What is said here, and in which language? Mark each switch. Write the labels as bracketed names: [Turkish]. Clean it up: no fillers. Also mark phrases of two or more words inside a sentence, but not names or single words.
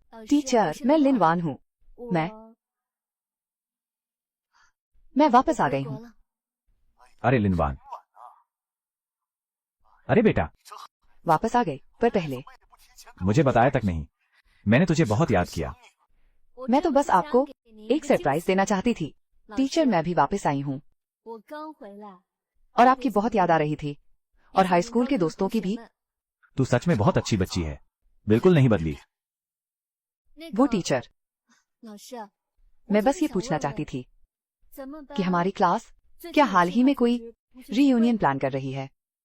[Hindi] टीचर, मैं लिन वान हूँ। मैं वापस आ गई हूँ। अरे लिनवान, अरे बेटा, वापस आ गई, पर पहले मुझे बताया तक नहीं। मैंने तुझे बहुत याद किया। मैं तो बस आपको एक सरप्राइज देना चाहती थी। टीचर, मैं भी वापस आई हूँ [Chinese] 我刚回来， [Hindi] और आपकी बहुत याद आ रही थी, और [English] high school [Hindi] के दोस्तों की भी। तू सच में बहुत अच्छी बच्ची है, बिल्कुल नहीं बदली। वो टीचर। [Chinese] 老师， [Hindi] मैं बस ये पूछना चाहती थी कि हमारी क्लास क्या हाल ही में कोई रीयूनियन प्लान कर रही है।